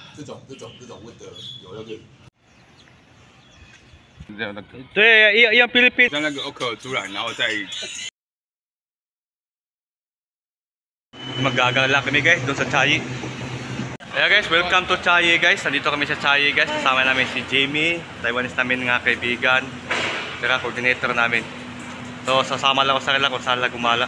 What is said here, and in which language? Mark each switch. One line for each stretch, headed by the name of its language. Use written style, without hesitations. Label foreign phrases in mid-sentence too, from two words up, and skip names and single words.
Chinese: 这种问的有那个。这样那个，对，一样 Philippines。像那个 okra 出来，然后再
Filipino: Magagala kami guys doon sa Chayi. Kaya guys,
English: welcome to
Filipino: Chayi guys. Nandito kami sa Chayi guys. Kasama namin si Jamie, Taiwanese namin nga kaibigan. Saka coordinator namin. So sasama lang ako sa kanila kung saan lang gumala.